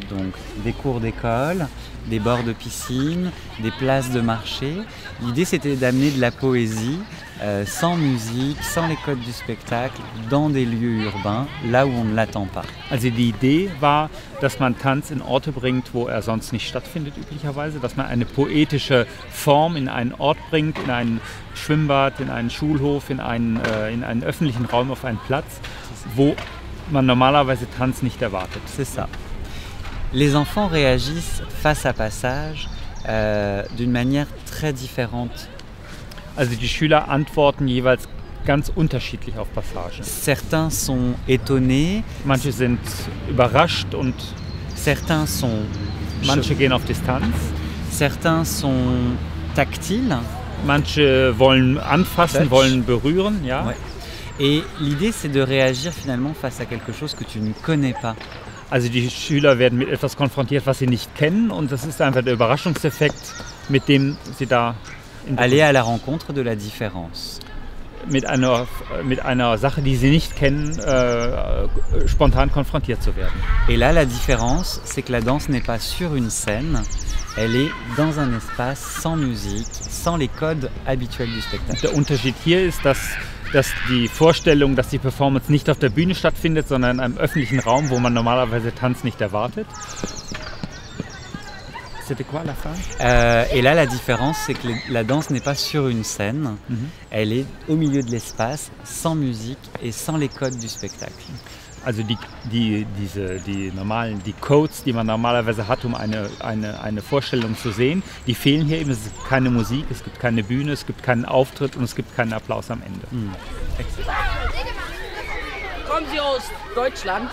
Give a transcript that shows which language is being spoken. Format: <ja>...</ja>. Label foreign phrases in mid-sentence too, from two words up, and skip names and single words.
<fr>Donc des cours d'école, des bords de piscine, des places de marché. L'idée, c'était d'amener de la poésie sans musique, sans les codes du spectacle, dans des lieux urbains, là où on ne l'attend pas.</fr> <de>Also die Idee war, dass man Tanz in Orte bringt, wo er sonst nicht stattfindet üblicherweise, dass man eine poetische Form in einen Ort bringt, in ein Schwimmbad, in einen Schulhof, in einen öffentlichen Raum, auf einen Platz, wo man normalerweise Tanz nicht erwartet.</de> <fr>C'est ça. Les enfants réagissent face à Passage d'une manière très différente.</fr> <de>Also die Schüler antworten jeweils ganz unterschiedlich auf Passage.</de> <fr>Certains sont étonnés.</fr> <de>Manche sind überrascht und</de> <fr>certains sont</fr> <de>manche gehen auf Distanz.</de> <fr>Certains sont tactiles.</fr> <de>Manche wollen anfassen, wollen berühren, ja.</de> <fr>Ouais. Et l'idée, c'est de réagir finalement face à quelque chose que tu ne connais pas.</fr> <de>Also die Schüler werden mit etwas konfrontiert, was sie nicht kennen, und das ist einfach der Überraschungseffekt, mit dem sie da</de> <fr>aller à la rencontre de la différence.</fr> <de>Mit einer Sache, die sie nicht kennen, spontan konfrontiert zu werden.</de> <fr>Et là, la différence, c'est que la danse n'est pas sur une scène, elle est dans un espace sans musique, sans les codes habituels du spectacle.</fr> <de>Der Unterschied hier ist, dass die Vorstellung, dass die Performance nicht auf der Bühne stattfindet, sondern in einem öffentlichen Raum, wo man normalerweise Tanz nicht erwartet.</de> <fr>C'était quoi la fin? Et là, la différence, c'est que la danse n'est pas sur une scène, elle est au milieu de l'espace, sans musique et sans les codes du spectacle.</fr> <de>Also die Codes, die man normalerweise hat, um eine Vorstellung zu sehen, die fehlen hier eben. Es gibt keine Musik, es gibt keine Bühne, es gibt keinen Auftritt und es gibt keinen Applaus am Ende. Kommen Sie aus Deutschland?</de>